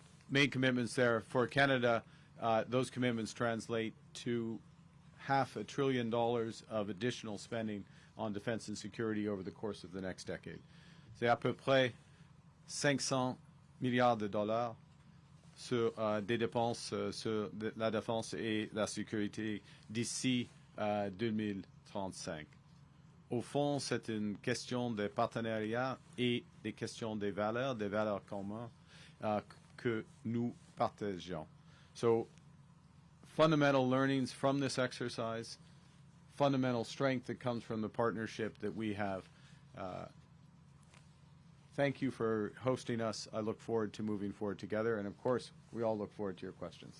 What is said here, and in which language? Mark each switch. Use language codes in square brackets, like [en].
[en] Made commitments there for Canada. Those commitments translate to $500 billion of additional spending on defense and security over the course of the next decade. [fr] C'est à peu près 500 milliards de dollars sur des dépenses sur la défense et la sécurité d'ici 2035. Au fond, c'est une question de partenariat et des questions des valeurs communes que nous partageons. [en] So, fundamental learnings from this exercise, fundamental strength that comes from the partnership that we have. Thank you for hosting us. I look forward to moving forward together. And, of course, we all look forward to your questions.